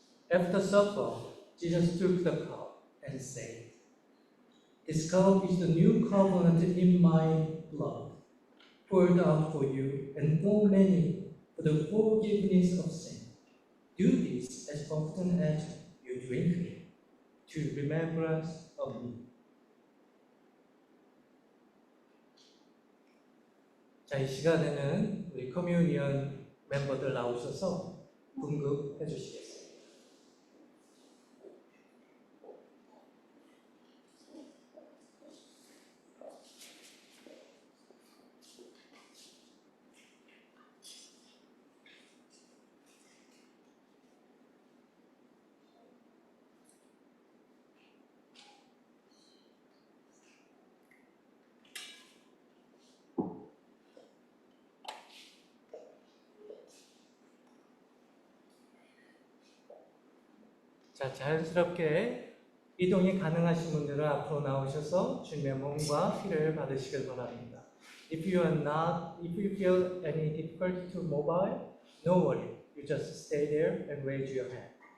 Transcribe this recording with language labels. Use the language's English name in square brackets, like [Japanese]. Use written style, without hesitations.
[English] After supper, Jesus took the cup and said, "This cup is the new covenant in my blood, poured out for you and for many for the forgiveness of sin. Do this as often as you drink it, to remembrance of me." [Korean] 자, 이 시간에는 우리 커뮤니언 멤버들 나오셔서 분급해 주시겠습니다. 자, 자연스럽게 이동이 가능하신 분들은 앞으로 나오셔서 주님의 몸과 피를 받으시길 바랍니다. [English] If you feel any difficulty to mobile, no worry. You just stay there and raise your hand.